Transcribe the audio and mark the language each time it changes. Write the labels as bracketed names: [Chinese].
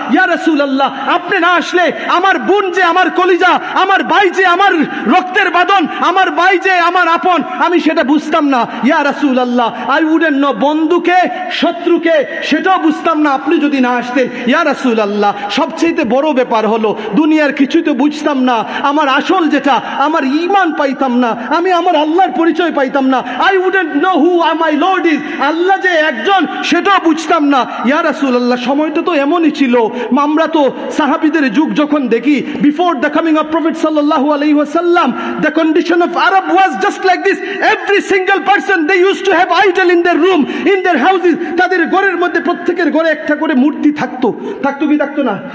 [Bangla] ইয়া রাসূলুল্লাহ, আপনি না আসলে আমার বোন যে আমার কলিজা, আমার ভাই যে আমার রক্তের বাঁধন, আমার ভাই যে আমার আপন, আমি সেটা বুঝতাম না। ইয়া রাসূলুল্লাহ, [English] I wouldn't know [Bangla] বন্ধুকে শত্রুকে সেটাও বুঝতাম না আপনি যদি না আসতেন। ইয়া রাসূলুল্লাহ, সবচেয়ে বড় ব্যাপার হলো দুনিয়ার কিছুই তো বুঝতাম না, আমার আসল যেটা আমার ঈমান পাইতাম না, আমি আমার আল্লাহর পরিচয় পাইতাম না। [English] I wouldn't know who my Lord is, [Bangla] আল্লাহ যে একজন সেটাও বুঝতাম না। ইয়া রাসূলুল্লাহ, সময়টা তো এমনই ছিল। আমরা তো সাহাবীদের যুগ যখন দেখি, [English] Before the coming of prophet সাল্লাল্লাহু আলাইহি ওয়াসাল্লাম, the condition of Arab was just like this. Every single person they used to have idol in their room, in their houses. [Bangla] তাদের ঘরের মধ্যে প্রত্যেকের ঘরে একটা করে মূর্তি থাকতো। থাকতো কি থাকতো না?